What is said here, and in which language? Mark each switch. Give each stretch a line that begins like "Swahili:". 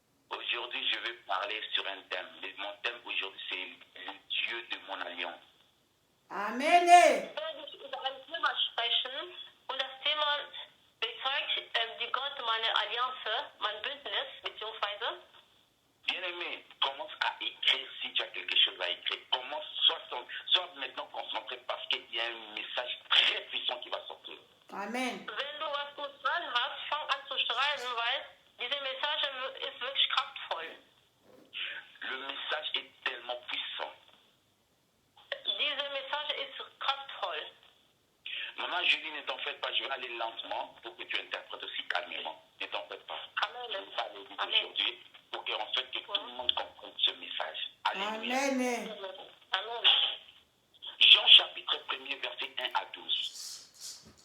French: Aujourd'hui, je vais parler sur un thème. Mon thème aujourd'hui, c'est le Dieu de mon alliance. Amen.
German: Werde ich über ein Thema sprechen und das Thema bezeugt die Gott meine Allianz, mein Bündnis, beziehungsweise
French: Bien-aimé, commence à écrire si tu as quelque chose à écrire. Commence, sois maintenant concentré parce qu'il y a un message très puissant qui va sortir. Amen.
German: wenn du was gut dran hast, fang an zu schreiben, weil diese Message ist wirklich kraftvoll.
French: Le message est tellement puissant.
German: Diese Message ist kraftvoll.
French: Maman Julie, ne t'en fais pas, je vais aller lentement pour que tu interprètes aussi calmement. Ne t'en fais pas. Amen. Je vais aller vite Amen. aujourd'hui pour que, en fait, que tout le monde comprenne ce message. Alléluia. Amen. Amen. Jean chapitre 1er, verset 1 à 12.